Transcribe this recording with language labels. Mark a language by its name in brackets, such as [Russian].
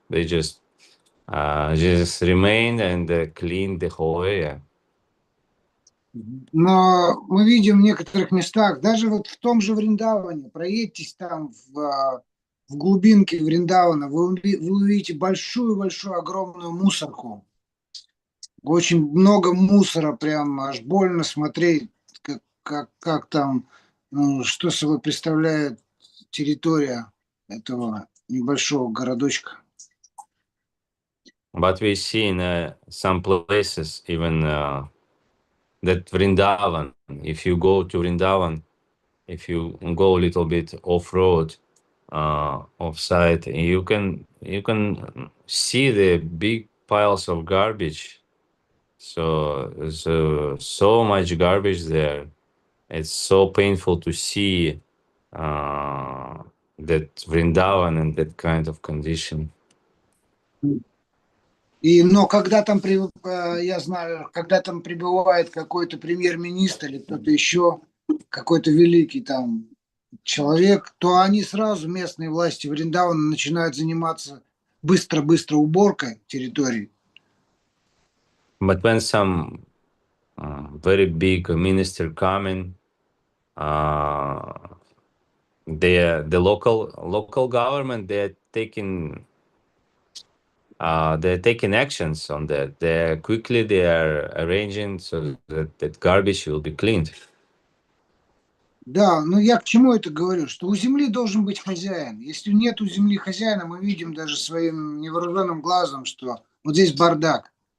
[English] They just remain and clean the whole area. [Russian] Но мы видим в некоторых местах, даже вот в том же Вриндаване, проедьтесь там в глубинке Вриндавана, вы увидите большую-большую огромную мусорку. Очень много мусора, прям аж больно смотреть, как там, что собой представляет территория этого небольшого городочка. [English] But we see in some places even that Vrindavan, if you go to Vrindavan, if you go a little bit off-road, off-site, you can see the big piles of garbage. So much garbage there. It's so painful to see that Vrindavan in that kind of condition. [Russian] Но когда там, я знаю, когда там прибывает какой-то премьер-министр или кто-то еще, какой-то великий там человек, то они сразу, местные власти Вриндавана, начинают заниматься быстро-быстро уборкой территории. [English] But when some very big minister coming, the local government, they're taking actions on that. They are arranging so that garbage will be cleaned. [Russian] Да, но я к чему это говорю? Что у земли должен быть хозяин. Если нет у земли хозяина, мы видим даже своим невооруженным глазом, что вот здесь бардак.